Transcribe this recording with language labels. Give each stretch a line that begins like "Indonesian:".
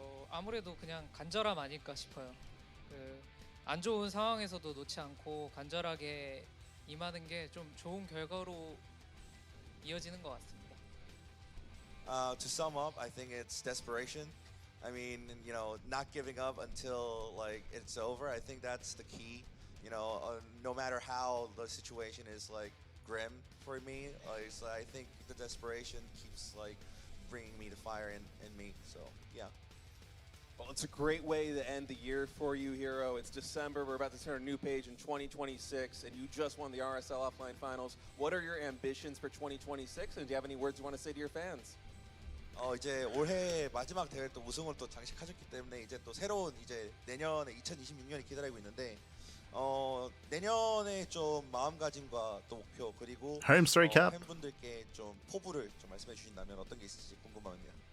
Korean: 아무래도 그냥 간절함 아닐까 싶어요. 안 좋은 상황에서도 놓지 않고 간절하게 임하는 게 좀 좋은 결과로 이어지는 것 같습니다.
English: To sum up, I think it's desperation. I mean, you know, not giving up until like it's over. I think that's the key. You know, no matter how the situation is like grim for me, so I think the desperation keeps like bringing me the fire in me. So yeah. Well, it's a great way to end the year for you, herO. It's December. We're about to turn a new page in 2026, and you just won the RSL Offline Finals. What are your ambitions for 2026, and do you have any words you want to say to your fans?
Korean: 이제 올해 마지막 대회 또 우승을 또 장식하셨기 때문에 이제 또 새로운 이제 내년에 2026년이 기다리고 있는데 내년에 좀 마음가짐과 또 목표 그리고
English: Home Story Cup.
Korean: 팬분들께 좀 포부를 좀 말씀해 주신다면 어떤 게 있을지 궁금합니다.